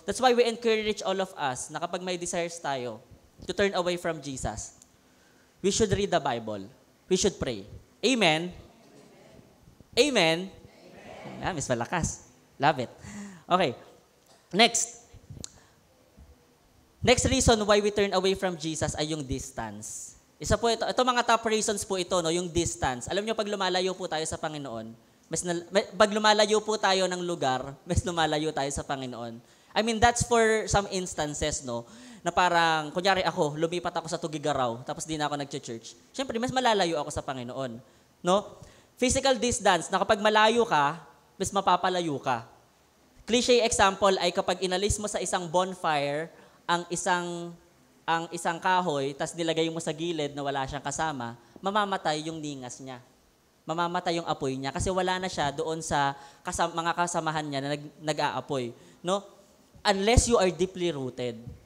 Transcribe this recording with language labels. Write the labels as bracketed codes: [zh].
[en] That's why we encourage all of us [tl] na kapag may desires tayo [en] to turn away from Jesus, we should read the Bible. We should pray. Amen? Amen? Miss Malakas. Love it. Okay. Next. Next reason why we turn away from Jesus [tl] ay yung [en] distance. [tl] Isa po ito. Ito mga top reasons po ito, no, yung distance. Alam niyo, pag lumalayo po tayo sa Panginoon, pag lumalayo po tayo ng lugar, mas lumalayo tayo sa Panginoon. [en] I mean, that's for some instances, [tl] no, na parang, kunyari ako, lumipat ako sa Tugigaraw, tapos di na ako nag-church. Siyempre, mas malalayo ako sa Panginoon. No? Physical distance, na kapag malayo ka, mas mapapalayo ka. Cliché example ay kapag inalis mo sa isang bonfire ang isang kahoy, tas nilagay mo sa gilid na wala siyang kasama, mamamatay yung ningas niya. Mamamatay yung apoy niya kasi wala na siya doon sa mga kasamahan niya na nag-aapoy. No? [en] Unless you are deeply rooted.